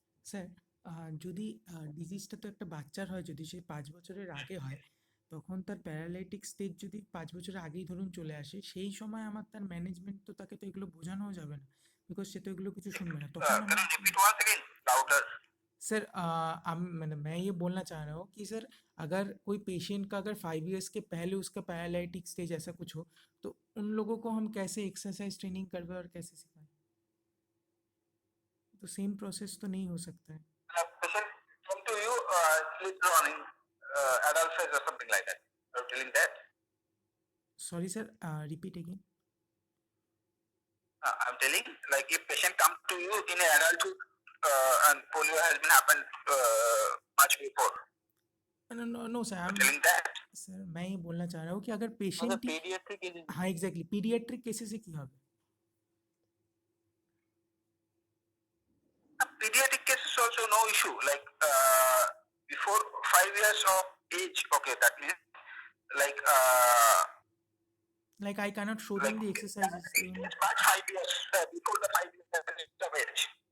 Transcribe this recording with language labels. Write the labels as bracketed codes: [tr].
[bn] Sir যদি ডিজিজটা তো একটা বাচ্চার হয়, যদি সে 5 বছরের আগে হয়, তখন তার প্যারালাইটিক স্টেজ যদি 5 বছরের আগেই ধরুন চলে আসে, সেই সময় আমার তার ম্যানেজমেন্ট তো তাকে তো এগুলো বোঝানোও যাবে না, বিকজ সে তো এগুলো কিছু শুনবে না তখন [en] Can you repeat once again louder? [hi] Sir मैं ये बोलना चाह रहा हूँ कि सर अगर कोई पेशेंट का अगर 5 इयर्स के पहले उसका पैरालाइटिक स्टेज ऐसा कुछ हो, तो उन लोगों को हम कैसे एक्सरसाइज ट्रेनिंग करवाएं और कैसे सिखाएं? तो सेम प्रोसेस तो नहीं हो सकता है। [en] Patient come to you later on in adult phase or something like that. You're telling that? [hi] Sorry sir, repeat again. [en] I'm telling, like if patient come to you in adulthood and polio has been happened much before. [hi] No no no sir, [en] You're telling that? [hi] Sir मैं ये बोलना चाह रहा हूँ कि अगर [bn] আমাদের [hi] patient [bn] paediatric [hi] हाँ एग्जैक्टली पीडियाट्रिक केसेस [bn] কি হবে? [en] Pediatric cases also no issue. Like before 5 years of age, okay, that means like Like I cannot show them the exercises in but 5 years before the 5 years of age.